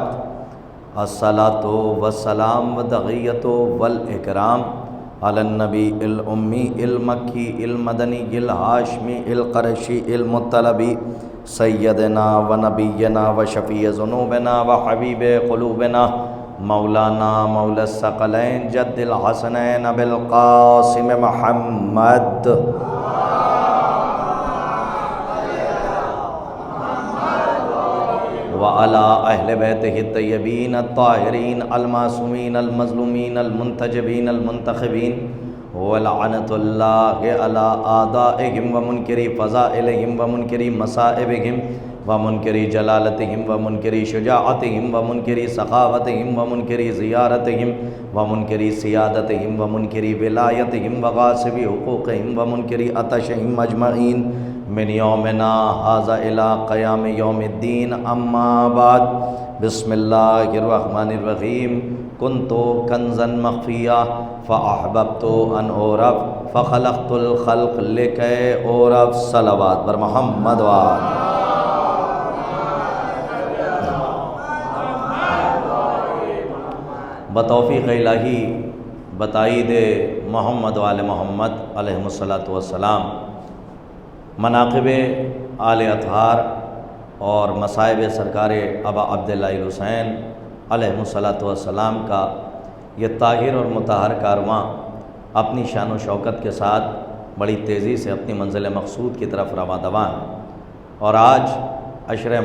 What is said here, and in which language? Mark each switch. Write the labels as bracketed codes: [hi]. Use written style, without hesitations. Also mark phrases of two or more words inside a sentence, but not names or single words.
[ar] الصلاۃ والسلام والتحیۃ والاکرام علی النبی الامی المکی المدنی الہاشمی القرشی المطلبی سیدنا و نبینا و شفیع ذنوبنا و حبیب قلوبنا مولانا مولا الثقلین جد الحسنین ابی القاسم محمد وعلی اہل بیتہ الطیبین الطاہرین المعصومین المظلومین المنتجبین المنتخبین ولعنۃ اللہ علی اعدائہم ومنکری فضائلہم ومنکری مصائبہم ومنکری جلالتہم ومنکری شجاعتہم ومنکری سخاوتہم ومنکری زیارتہم ومنکری سیادتہم ومنکری ولایتہم وغاصب حقوقہم ومنکری عطشہم اجمعین من یومنا ھذا الی قیام یوم الدین۔ اما بعد، بسم اللہ الرحمن الرحیم۔ کنت کنزا مخفیا فاحببت ان اعرف فخلقت الخلق لکی اعرف۔ [ur] صلوات بر محمد وآل۔ بتوفیق الہی بتائید محمد وآل محمد [ar] علیہم الصلاۃ والسلام، [ur] مناقب آل اطہار اور مصائب سرکار ابا عبداللہ الحسین [ar] علیہ الصلاۃ والسلام [ur] کا یہ طاہر اور مطہر کارواں اپنی شان و شوکت کے ساتھ بڑی تیزی سے اپنی منزل مقصود کی طرف رواں دواں ہے، اور آج عشرہ